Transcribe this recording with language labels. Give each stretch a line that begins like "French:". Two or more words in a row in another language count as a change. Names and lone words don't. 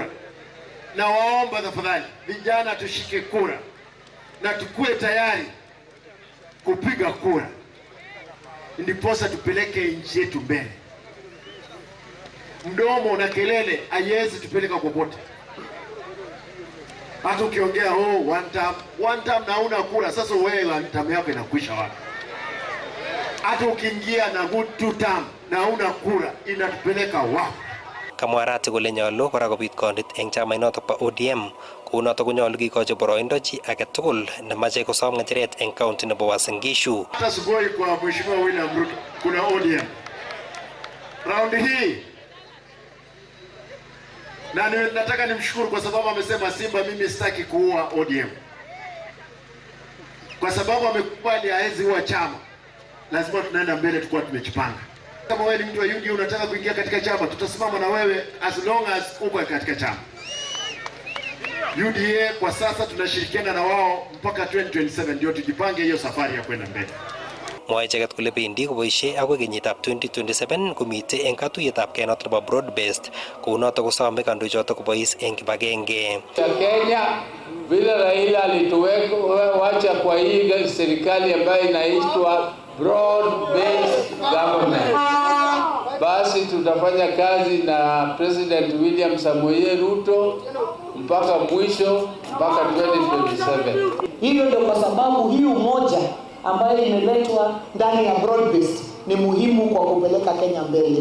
Swahili: Na waomba tafadhali vijana tushike kura na tukue tayari kupiga kura, ndiposa tupeleke nchi yetu mbele. Mdomo na kelele haiwezi tupeleka popote. Hata ukiongea
English: one term
Swahili: na una kura, sasa wewe
English: one term
Swahili: yako inakwisha wapi? Hata ukiingia na
English: good two term
Swahili: na una kura, inatupeleka wapi?
Kalenjin: Kamwa Arati kole nyolu kora kobit kondit eng chamainotok bo ODM kounotok konyolu kikochi boroindo chi age tugul nemache kosom ng'echeret eng kaunti nebo Uasin Gishu.
Swahili: Hata sugoi kwa Mheshimiwa William Ruto kuna ODM round hii, na nataka nimshukuru kwa sababu amesema Simba, mimi sitaki kuua ODM, kwa sababu amekubali haezi huwa chama. Lazima tunaenda mbele, tukua tumejipanga. Kama wewe ni mtu wa UDA unataka kuingia katika chama, tutasimama na wewe
English: as long as
Swahili: uko katika chama. UDA kwa sasa tunashirikiana na wao mpaka 2027 ndio tujipange hiyo safari ya kwenda mbele.
Kalenjin: Mwae icheket kole bendi koboisie akoi kenyitab 2027 komitei eng katuiyetab kei notok nebo
English: broad based
Kalenjin: kounotok kosome kandoichotok kobois eng kibagenge.
Swahili: Kenya vile Raila alituwacha kwa hii serikali ambayo inaitwa
English: broad based government,
Swahili: basi tutafanya kazi na President William Samoei Ruto mpaka mwisho, mpaka 2027. Hiyo ndio kwa sababu hii umoja ambayo imeletwa ndani ya
English: broad based
Swahili: ni muhimu kwa kupeleka Kenya mbele.